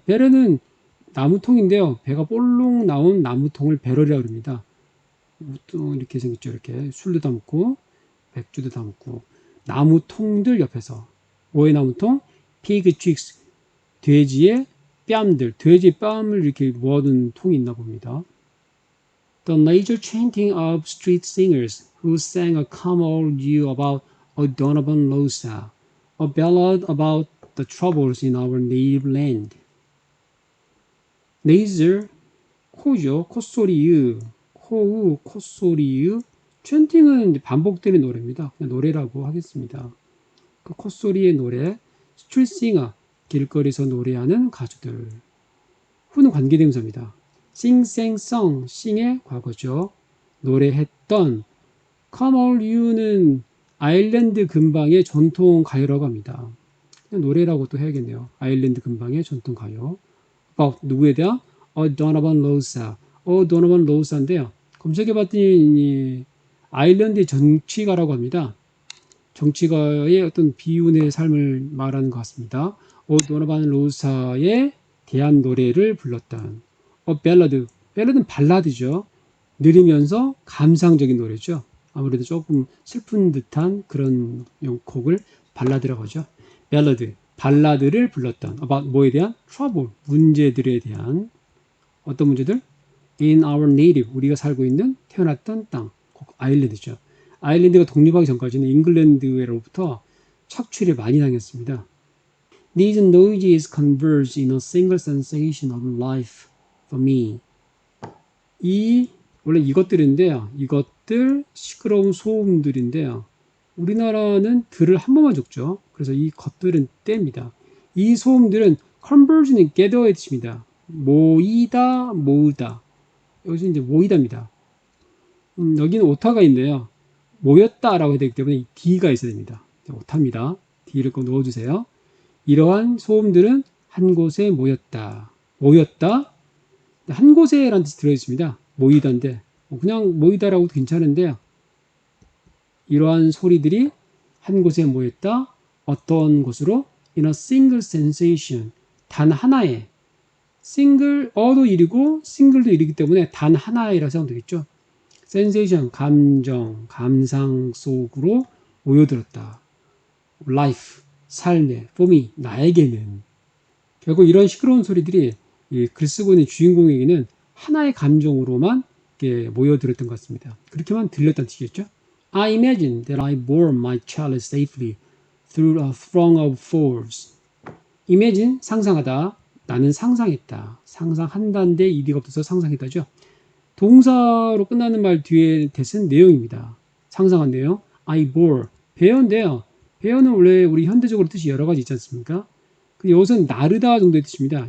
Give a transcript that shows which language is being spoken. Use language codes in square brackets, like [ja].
[ko] barrel은 나무통인데요. 배가 볼록 나온 나무통을 배럴이라고 합니다. 또 이렇게 생겼죠. 이렇게 술도 담고 맥주도 담고 나무통들 옆에서 뭐의 나무통? [en] pig cheeks. [ko] 돼지의 뺨들. 돼지의 뺨을 이렇게 모아둔 통이 있나 봅니다. [en] The laser chanting of street singers who sang a come all you about O'Donovan Rosa, a ballad about the troubles in our native land. [ko] laser 코죠. 콧소리의, 코우, 콧소리의. chanting은 반복되는 노래입니다. 그냥 노래라고 하겠습니다. 그 콧소리의 노래. street singer, 길거리에서 노래하는 가수들. 후는 관계대명사입니다. sing, sang, sung, sing의 과거죠. 노래했던. come all you는 아일랜드 근방의 전통 가요라고 합니다. 그냥 노래라고 또 해야겠네요. 아일랜드 근방의 전통 가요. about 누구에 대한? O'Donovan Rosa. O'Donovan Rosa인데요. 검색해봤더니 아일랜드의 정치가라고 합니다. 정치가의 어떤 비운의 삶을 말하는 것 같습니다. O'Donovan Rosa에 대한 노래를 불렀던 ballad. ballad는 발라드죠. 느리면서 감상적인 노래죠. 아무래도 조금 슬픈 듯한 그런 곡을 발라드라고 하죠. ballad. 발라드를 불렀던 about 뭐에 대한? [en] trouble. [ko] 문제들에 대한 어떤 문제들? [en] in our native. [ko] 우리가 살고 있는 태어났던 땅. 아일랜드죠. 아일랜드가 독립하기 전까지는 잉글랜드로부터 착취를 많이 당했습니다. [en] These noises converge in a single sensation of life for me. [ko] 원래 이것들인데요. 이것들 시끄러운 소음들인데요. 우리나라는 들을 한 번만 적죠. 그래서 이 것들은 때입니다. 이 소음들은 converge는 gather의 뜻입니다. 모이다, 모으다. 여기서 이제 모이다입니다. 여기는 오타가 있는데요. 모였다라고 해야 되기 때문에 이 D가 있어야 됩니다. 오타입니다. D를 꼭 넣어주세요. 이러한 소음들은 한 곳에 모였다. 모였다. 한 곳에라는 뜻이 들어있습니다. 모이다인데 그냥 모이다라고도 괜찮은데요. 이러한 소리들이 한 곳에 모였다. [en] 어떤 곳으로? In a single sensation. [ko] 단 하나의. 싱글, 어도 일이고 싱글도 일이기 때문에 단 하나이라 생각하면 되겠죠. sensation, 감정, 감상 속으로 모여들었다. life, 삶의, [en] for me, [ko] 나에게는. 결국 이런 시끄러운 소리들이 이 글 쓰고 있는 주인공에게는 하나의 감정으로만 모여들었던 것 같습니다. 그렇게만 들렸다는 뜻이겠죠. [en] I imagine that I bore my child safely through a throng of foes. [ko] imagine, 상상하다. 나는 상상했다. 상상한다인데 이디가 없어서 상상했다죠. 동사로 끝나는 말 뒤에 대신 내용입니다. 상상한 내용. [en] I bore. [ko] 배어인데요. 배어는 원래 우리 현대적으로 뜻이 여러 가지 있지 않습니까? 여기서는 나르다 정도의 뜻입니다.